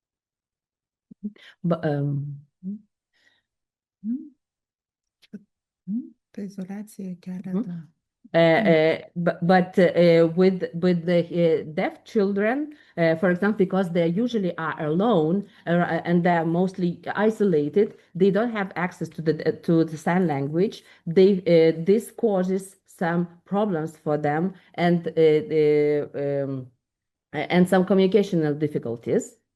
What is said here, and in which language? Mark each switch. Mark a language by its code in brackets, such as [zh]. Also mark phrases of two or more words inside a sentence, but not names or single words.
[en] but [lt] Ta izoliacija kelia Mhm. tą. [en] With the deaf children, for example, because they usually are alone and they're mostly isolated, they don't have access to the sign language. This causes some problems for them and some communicational difficulties.